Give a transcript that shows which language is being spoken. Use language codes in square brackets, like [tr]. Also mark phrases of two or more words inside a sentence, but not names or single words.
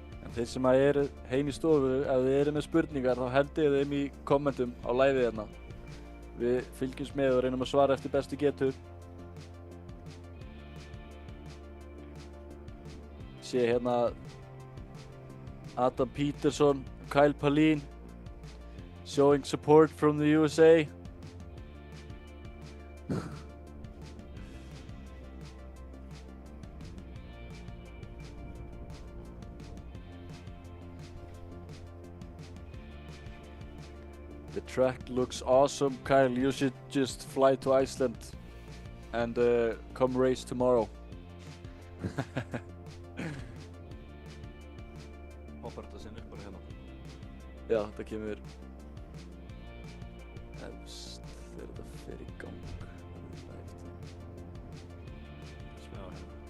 [is] Þeir sem að eru heim í stofu, ef þið eru með spurningar þá hendið þeim í kommentum á liveið hérna. Við fylgjumst með og reynum að svara eftir bestu getu. Sé hérna Adam Peterson, Kyle Palin [en] showing support from the USA. The track looks awesome, Kyle. You should just fly to Iceland and come race tomorrow. [is] Hoppar þetta sinni bara hérna. Já, þetta kemur efst þegar þetta fer í gang. Smá hérna.